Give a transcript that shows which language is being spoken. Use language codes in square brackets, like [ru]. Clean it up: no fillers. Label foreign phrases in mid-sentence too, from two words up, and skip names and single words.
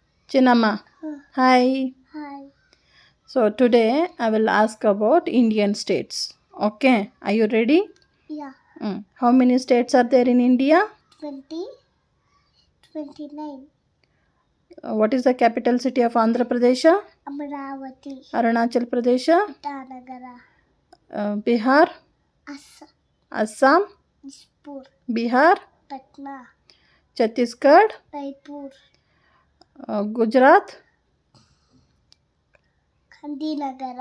[en] Chinamma. Hi. Hi. So today I will ask about Indian states. Okay. Are you ready? Yeah. How many states are there in India? 20. 29. What is the capital city of Andhra Pradesh? Amravati. Arunachal Pradesh? Itanagara. Bihar? Assam? Dispur. Bihar? Patna. Chhattisgarh? Raipur. Gujarat? Gandhinagara.